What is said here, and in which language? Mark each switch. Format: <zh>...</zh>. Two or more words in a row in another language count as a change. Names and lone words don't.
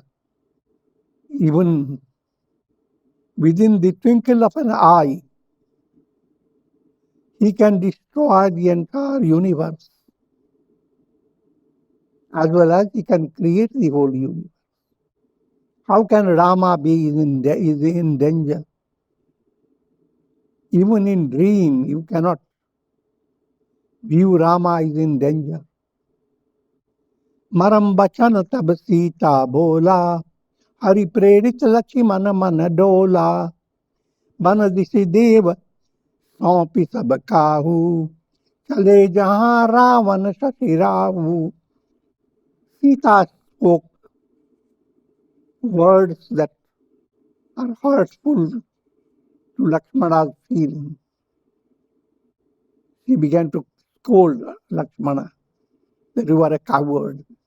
<en>Even within the twinkle of an eye, he can destroy the entire universe, as well as he can create the whole universe. How can Rama be in danger? Even in dream, you cannot view Rama is in danger."</en> <awa>मरम बचन तब सीता बोला, हरि प्रेरित लछिमन मन डोला, बन दिसि देव सौंपी सब काहू, चले जहाँ रावण शशि राहु.</awa> <en>Sita spoke words that are hurtful to Lakshmana's feeling. She began to scold Lakshmana that you are a coward.</en>